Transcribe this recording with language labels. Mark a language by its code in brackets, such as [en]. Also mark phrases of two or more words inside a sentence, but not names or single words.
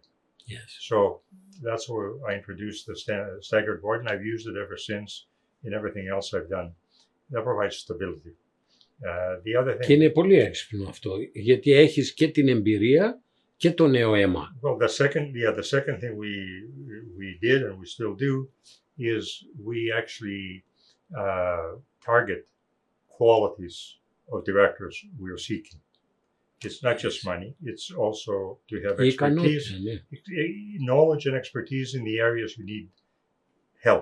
[en] Yes. So that's where I introduced the staggered board, and I've used it ever since in everything else I've done. That provides stability. The other thing, [el] και είναι πολύ έξυπνο αυτό, γιατί έχεις και την εμπειρία και το νέο αίμα. [en] well, the second thing we did and we still do is we actually target qualities of directors we are seeking. It's not just money, it's also to have expertise, knowledge and expertise in the areas you need help.